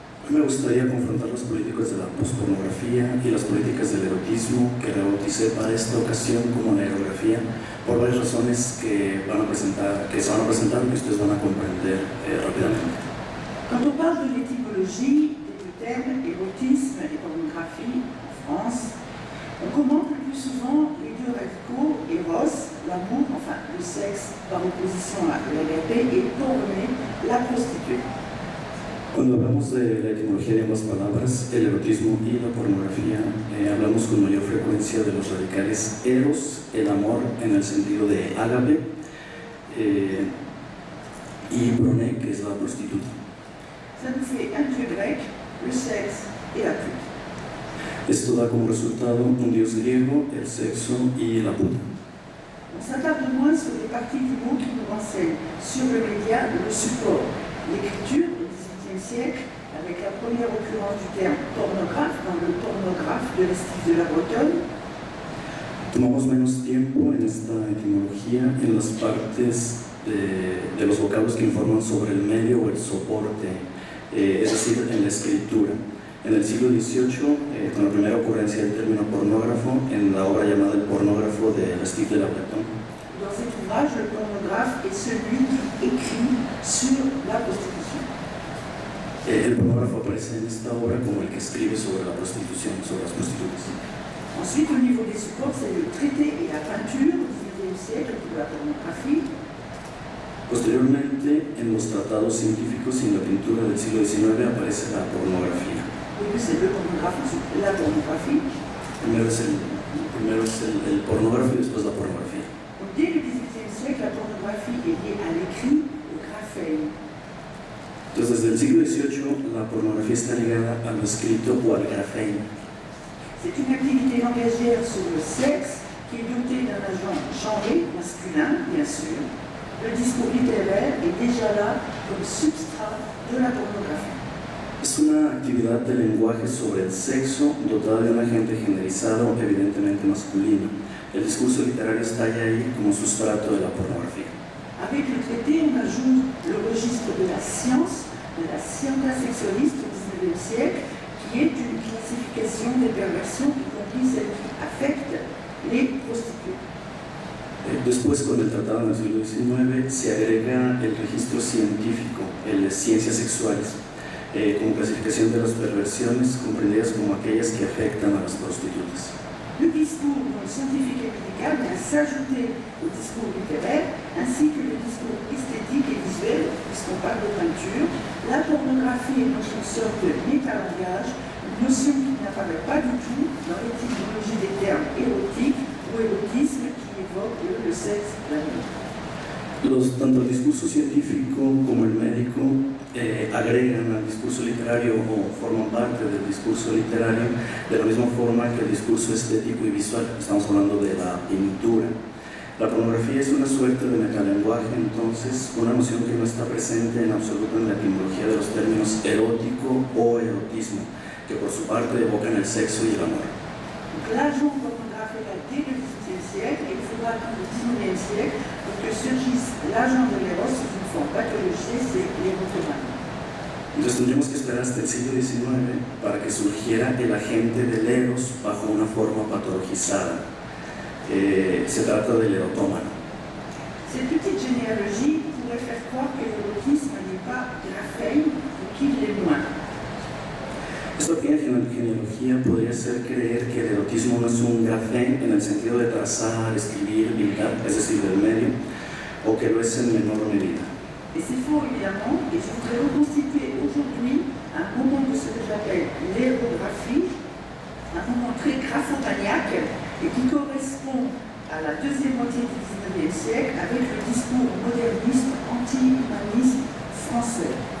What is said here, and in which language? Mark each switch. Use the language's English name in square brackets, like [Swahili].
[Spanish] Me gustaría confrontar los políticos de la pospornografía y las políticas del erotismo que rebauticé para esta ocasión como la erografía por varias razones que se van a presentar y que ustedes van a comprender rápidamente. [French] Quand on parle de l'étymologie des termes érotisme et pornographie en France, on commente le plus souvent les 2 radicaux, eros, l'amour, enfin le sexe par opposition à l'AGP, et porné, la prostituée. [Spanish] Cuando hablamos de la etimología de ambas palabras, el erotismo y la pornografía, hablamos con mayor frecuencia de los radicales eros, el amor en el sentido de ágape, y broné, que es la prostituta. [French] Ça nous fait un dieu grec, le sexe et la pute. [Spanish] Esto da como resultado un dios griego, el sexo y la puta. [French] On s'attarde moins sur les parties du mot qui nous renseignent sur le média, le support, l'écriture au XVIIIe siècle, avec la première occurrence du terme pornographe dans le pornographe de l'Estive de la Bretonne. [Spanish] Tomamos menos tiempo en esta etimología en las partes de los vocablos que informan sobre el medio o el soporte, es decir, en la escritura. En el siglo XVIII, con la primera ocurrencia del término pornógrafo, en la obra llamada El pornógrafo de l'Estive de la Bretonne. [French] Dans cet ouvrage, le pornographe est celui qui écrit sur la prostitution. [Spanish] El pornógrafo aparece en esta obra como el que escribe sobre la prostitución, sobre las prostitutas. [French] Ensuite, au niveau des supports, c'est le traité et la peinture au XIXe siècle de la pornographie. [Spanish] Posteriormente, en los tratados científicos y en la pintura del siglo XIX aparece la pornografía. [French] C'est le pornographe, ensuite la pornographie. [Spanish] Primero es el pornógrafo y después la pornografía. [French] Dès le XVIIIe siècle, la pornographie est liée à l'écrit, au graphein. [Spanish] Entonces, desde el siglo XVIII, la pornografía está ligada al escrito o al graphein. [French] C'est une activité langagière sur le sexe qui est dotée d'un agent genré, masculin, bien sûr. Le discours littéraire est déjà là comme substrat de la pornographie. [Spanish] Es una una actividad de lenguaje sobre el sexo dotada de un agente generalizado, evidentemente masculino. El discurso literario está ahí como sustrato de la pornografía. [French] Avec le traité, on ajoute le registre de la science sexualiste au XIXe siècle, qui est une classification des perversions, y compris celles qui affectent les prostituées. [Spanish] Después, con el Tratado del siglo XIX, se agrega el registro científico, el de ciencias sexuales, como clasificación de las perversiones comprendidas como aquellas que afectan a las prostitutas. [French] Le discours scientifique et médical vient s'ajouter au discours littéraire, ainsi que le discours esthétique et visuel, puisqu'on parle de peinture. La pornographie est donc une sorte de métalangage, une notion qui n'apparaît pas du tout dans l'étymologie des termes érotique ou érotisme qui évoque le sexe d'amour. [Spanish] Tanto el discurso científico como el médico agregan al discurso literario o forman parte del discurso literario de la misma forma que el discurso estético y visual. Estamos hablando de la pintura. La pornografía es una suerte de metalenguaje, entonces, una noción que no está presente en absoluto en la etimología de los términos erótico o erotismo, que por su parte evocan el sexo y el amor. [French] L'agent pornographique a dès le XVIIIe siècle, et il faudra attendre le XIXe siècle pour que surgisse l'agent de l'éros sous une forme pathologisée, c'est l'érotomanie. [Spanish] Entonces tendríamos que esperar hasta el siglo XIX para que surgiera el agente del eros bajo una forma patologizada. Se trata del erotómano. [French] Cette petite généalogie pourrait faire croire que l'érotisme n'est pas graphein ou qu'il l'est moins. [Spanish] Esta pequeña genealogía podría hacer creer que el erotismo no es un grafén en el sentido de trazar, escribir, pintar, es decir, del medio, o que lo es en menor medida. [French] Et c'est faux évidemment, et je voudrais reconstituer aujourd'hui un moment de ce que j'appelle l'érographie, un moment très graphomaniaque et qui correspond à la deuxième moitié du XIXe siècle avec le discours moderniste anti-humaniste français.